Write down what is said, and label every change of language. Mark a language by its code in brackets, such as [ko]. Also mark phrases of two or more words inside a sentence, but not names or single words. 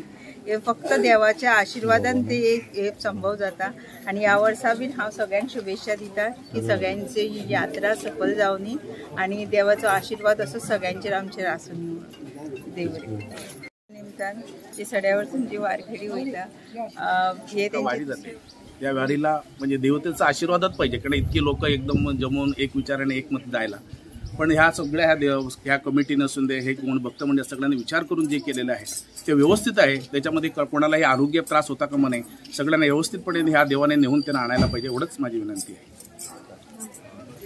[kok] हे फक्त देवाच्या आशिर्वादान ते एक संभव जाता आणि ह्या वर्सा बीन हांव सगळ्यांक शुभेच्छा दिता की सगळ्यांची ही यात्रा सफल जावनी आणि देवाचो आशिर्वाद असो सगळ्यांचेर आमचेर आसून देव निमतान जे सड्यावरसून जी वारकरी वयता हे तेंचे [mr] या वारीला म्हणजे देवतेचा आशीर्वादच पाहिजे कारण इतकी लोक एकदम जमून एक विचाराने एकमत जायला पण ह्या सगळ्या ह्या कमिटीनं असून दे हे कोण भक्त म्हणजे सगळ्यांनी विचार करून जे केलेलं आहे ते व्यवस्थित आहे. त्याच्यामध्ये कोणालाही आरोग्य त्रास होता कामा नये सगळ्यांना व्यवस्थितपणे ह्या देवाने नेऊन त्यांना आणायला पाहिजे एवढंच माझी विनंती आहे.